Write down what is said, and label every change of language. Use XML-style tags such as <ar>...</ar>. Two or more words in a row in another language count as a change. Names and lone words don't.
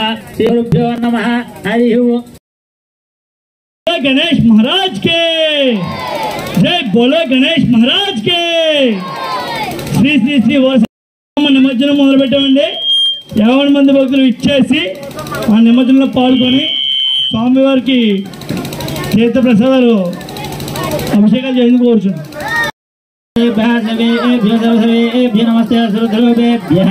<sa>श्रीगुरुभ्यो नमः. हरि ओम.</sa> <hi>गणेश महाराज के, जय बोलो गणेश महाराज के.</hi> <te>श्री श्री श्री నిమజ్జనం మొదలు పెట్టామండి. 50 మంది భక్తులు ఇచ్చేసి ఆ నిమజ్జనంలో పాల్గొని స్వామివారికి తీర్థ ప్రసాదాలు అభిషేకాలు చేయని కోరుచున్నాం.</te> <sa>नमस्ते श्रोतृभ्यः.</sa>